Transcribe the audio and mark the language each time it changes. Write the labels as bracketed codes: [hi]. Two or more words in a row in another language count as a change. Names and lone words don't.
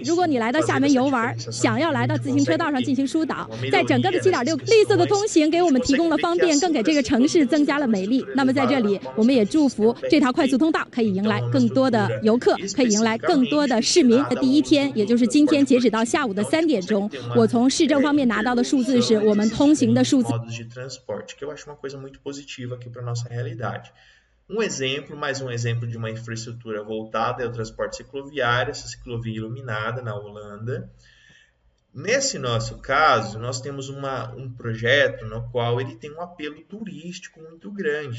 [zh] 如果你来到厦门游玩，想要来到自行车道上进行疏导，在整个的7.6绿色的通行给我们提供了方便，更给这个城市增加了美丽。那么在这里，我们也祝福这条快速通道可以迎来更多的游客，可以迎来更多的市民。第一天，也就是今天，截止到下午的3点钟，我从市政方面拿到的数字是我们通行的数字。 [pt] modos de transporte, que eu acho uma coisa muito positiva aqui para a nossa realidade. Mais um exemplo de uma infraestrutura voltada ao transporte cicloviário, essa ciclovia iluminada na Holanda. Nesse nosso caso, nós temos um projeto no qual ele tem um apelo turístico muito grande.